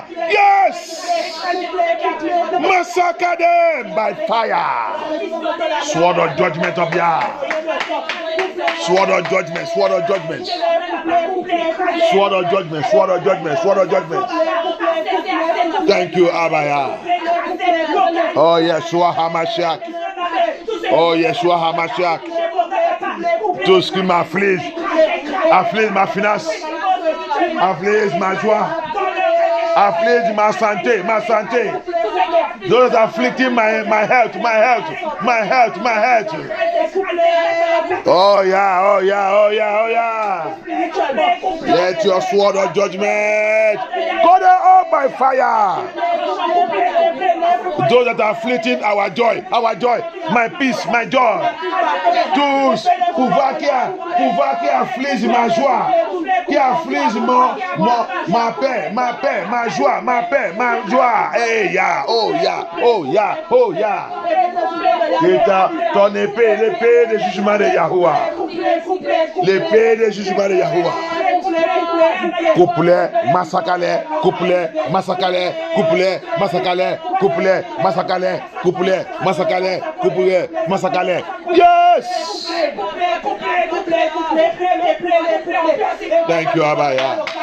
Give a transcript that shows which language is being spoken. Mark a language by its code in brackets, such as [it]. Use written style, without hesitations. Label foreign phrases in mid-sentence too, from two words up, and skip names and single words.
[en] Yes! Massacre them by fire. Sword of judgment of Yah. Sword of judgment. Sword of judgment. Sword of judgment. Sword of judgment. Sword of judgment. Thank you, Abaya. Oh, Yeshua HaMashiach. Oh, Yeshua HaMashiach. [fr] Tout ce qui m'afflige, afflige ma finance, afflige ma joie, afflige ma santé, ma santé. [en] Those afflicting my health, my health, my health, my health. Oh yeah, oh yeah, oh yeah, oh yeah. Let your sword of judgment go there all by fire. Those that are afflicting our joy, my peace, my joy. [fr] Tous qui afflige ma joie, qui afflige ma paix, ma joie, ma paix, ma joie. Hey ya, oh ya, oh ya, oh ya. Ton épée, l'épée de jugement de Yahuwah. L'épée de jugement de Yahuwah. Couple, massacre, couple, massacre, couple, massacre, couple, massacre, couple, massacre, couple, massacre. [en] Yes! Thank you, Abaya.